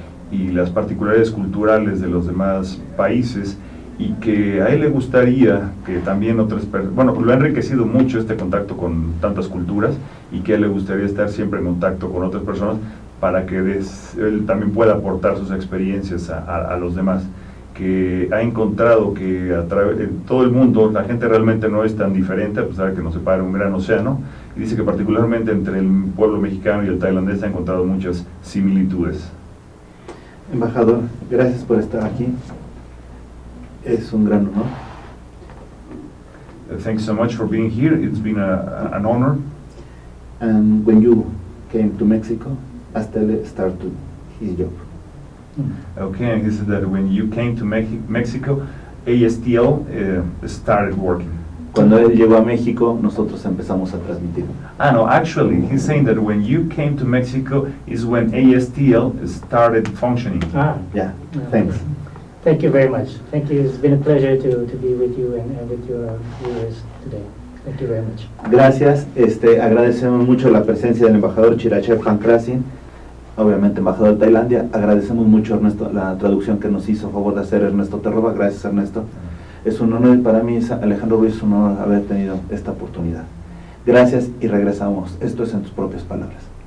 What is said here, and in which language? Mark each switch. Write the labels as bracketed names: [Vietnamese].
[Spanish] y las particularidades culturales de los demás países, y que a él le gustaría que también otras personas, lo ha enriquecido mucho este contacto con tantas culturas, y que a él le gustaría estar siempre en contacto con otras personas para que él también pueda aportar sus experiencias a los demás, que ha encontrado que en todo el mundo la gente realmente no es tan diferente, a pesar de que nos separa un gran océano, y dice que particularmente entre el pueblo mexicano y el tailandés ha encontrado muchas similitudes. Embajador, gracias por estar aquí. Es un gran honor. [English] Thanks so much for being here. It's been an honor. And when you came to Mexico, Astel started his job. Okay, and he said that when you came to Mexico, ASTL started working. [Spanish] Cuando él llegó a México, nosotros empezamos a transmitir. [English] No, actually, he's saying that when you came to Mexico is when ASTL started functioning. Yeah, thanks. Thank you very much. Thank you. It's been a pleasure to be with you and with your viewers today. Thank you very much. [Spanish] Gracias. Agradecemos mucho la presencia del embajador Chirachai Punkrasin, obviamente embajador de Tailandia. Agradecemos mucho la traducción que nos hizo favor de hacer Ernesto Terroba. Gracias, Ernesto. Es un honor para mí, Alejandro Ruiz, es un honor haber tenido esta oportunidad. Gracias y regresamos. Esto es En Tus Propias Palabras.